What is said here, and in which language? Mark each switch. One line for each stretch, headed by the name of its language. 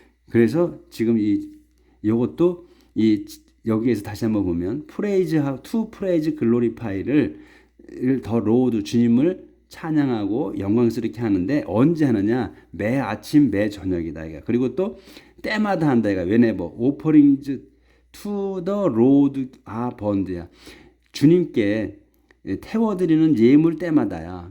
Korean: 그래서 지금 요것도 여기에서 다시 한번 보면
English: to praise glorify
Korean: 를 더 로드 주님을 찬양하고 영광스럽게 하는데 언제 하느냐? 매 아침 매 저녁이다 이거. 그리고 또 때마다 한다 이거.
English: whenever offerings to the Lord are burned야.
Korean: 주님께 태워드리는 예물 때마다야.